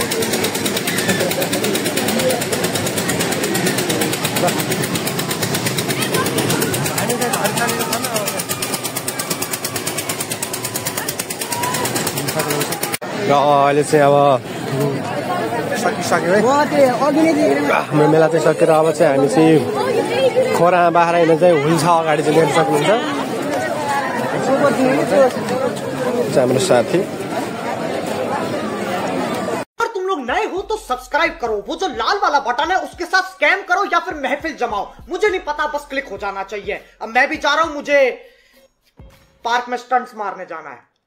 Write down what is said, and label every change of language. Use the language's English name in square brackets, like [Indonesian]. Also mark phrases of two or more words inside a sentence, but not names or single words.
[Nepali] र अहिले चाहिँ अब सकिसक्यो है हाम्रो मेला चाहिँ सकेर अब चाहिँ हामी चाहिँ खोरा बाख्रा हिँड्न चाहिँ हुन्छ अगाडि चाहिँ लिन सक्नुहुन्छ हाम्रो साथी [Hindi] अगर तुम लोग नए हो तो सब्सक्राइब करो वो जो लाल वाला बटन है उसके साथ स्कैम करो या फिर महफिल जमाओ मुझे नहीं पता बस क्लिक हो जाना चाहिए अब मैं भी जा रहा हूं मुझे पार्क में स्टंट्स मारने जाना है